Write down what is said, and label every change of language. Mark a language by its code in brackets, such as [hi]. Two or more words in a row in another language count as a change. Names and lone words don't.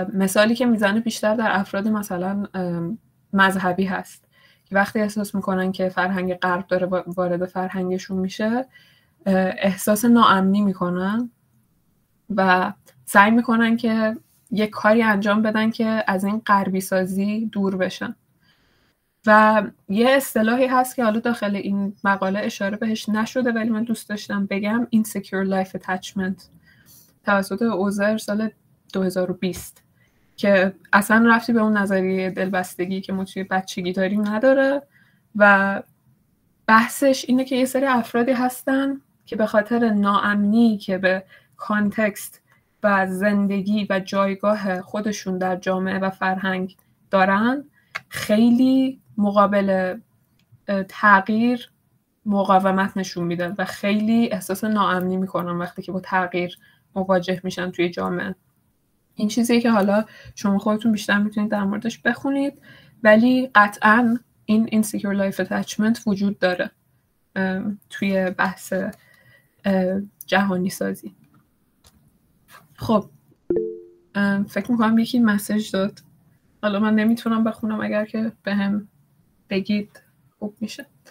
[fa] مثالی که میزنه بیشتر در افراد مثلا مذهبی هست که وقتی احساس میکنن که فرهنگ غرب داره وارد فرهنگشون میشه احساس ناامنی میکنن و سعی میکنن که یک کاری انجام بدن که از این غربی سازی دور بشن. و یه اصطلاحی هست که حالا داخل این مقاله اشاره بهش نشده ولی من دوست داشتم بگم، [en] insecure life attachment، [fa] توسط اوزر سال 2020 که اصلا رفتی به اون نظریه دلبستگی که ما توی بچگی داریم نداره و بحثش اینه که یه سری افرادی هستن که به خاطر ناامنی که به کانتکست و زندگی و جایگاه خودشون در جامعه و فرهنگ دارن خیلی مقابل تغییر مقاومت نشون میدن و خیلی احساس ناامنی میکنن وقتی که با تغییر مواجه میشن توی جامعه. این چیزیه که حالا شما خودتون بیشتر میتونید در موردش بخونید ولی قطعاً این [en] insecure life attachment [fa] وجود داره توی بحث جهانی سازی. خب فکر میکنم یکی مسیج داد، حالا من نمیتونم بخونم، اگر که بهم بگید خوب میشه.